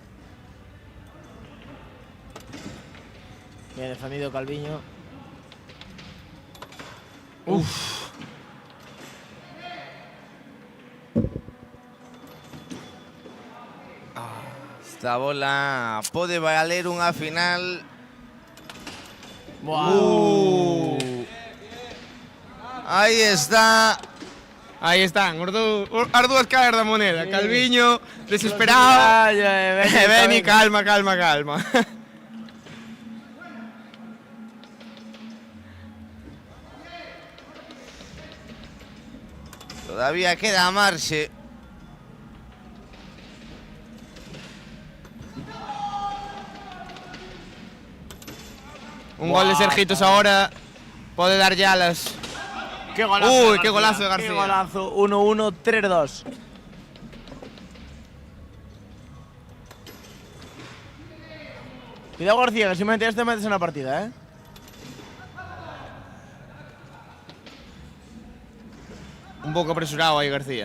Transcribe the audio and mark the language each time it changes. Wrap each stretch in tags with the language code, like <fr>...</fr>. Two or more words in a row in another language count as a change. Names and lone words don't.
<es>Bien defendido Calviño. Uf.</es> <gl>Esta bola pode valer unha final. Aí está. Aí están, as dúas caras da moneda. Calviño, desesperado. Beni, calma. Todavía queda marxe. Un gol de Sergitos ahora pode dar alas.</gl> <es>¡Qué golazo! Uy, qué golazo de García. ¡Qué golazo! 1-1, 3-2. Cuidado García, que si metes este metes en la partida,</es> <gl>Un pouco apresurado aí García.</gl>